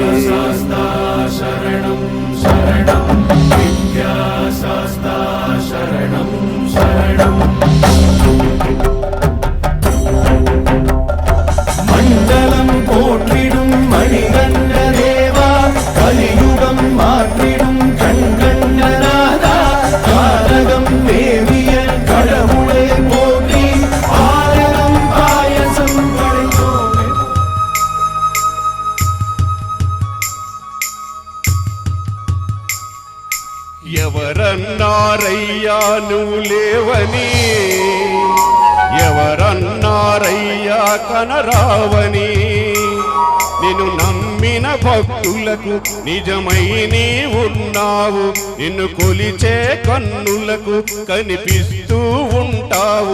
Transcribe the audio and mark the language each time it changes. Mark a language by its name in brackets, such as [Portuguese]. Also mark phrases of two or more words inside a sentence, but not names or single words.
[Tamil] மண்டலம் போற்றிடும் மணிகண்ட தேவா கலியுகம் மாற்றிடும் கண்கண்டநாதா காரகம் தேவிய கடவுளே போற்றி ஆயிரம் பாயசம் படைத்தோமே. [Telugu] ఎవరన్నారయ్యా నువ్వు లేవని, ఎవరన్నారయ్యా కనరావని, నిన్ను నమ్మిన భక్తులకు నిజమై నీ ఉన్నావు, నిన్ను కొలిచే కన్నులకు కనిపిస్తూ ఉంటావు.